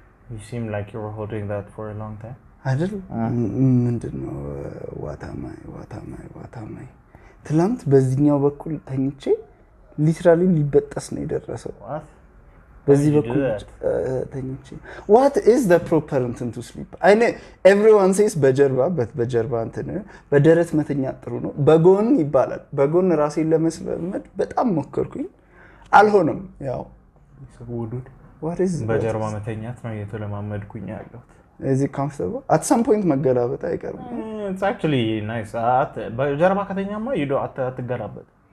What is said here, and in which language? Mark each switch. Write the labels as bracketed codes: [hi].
[en] You seem like you were holding that for a long time. [am] አይደል ምንድነው ዋታማይ ትላንት በዚህኛው በኩል ተኝቼ ሊትራሊ ሊበጠስ ነው የደረሰው በዚህ በኩል ተኝቼ [en] what is the proper intent to sleep I know everyone says [am] በጀርባ እንትን በደረት መተኛ ጥሩ ነው በጎን ይባላል በጎን ራሴን ለመስለመድ በጣም ሞከርኩኝ አልሆነም ያው ሰውዱድ [en] what is [am] በጀርባ መተኛት ነው የተለማመድኩኝ ያለው [en] is it comfortable at some point [am] መገላበጥ አይቀርም [en] it's actually nice [am] በጀርባ ከተኛማ [en] you don't [am] አትገላበጥ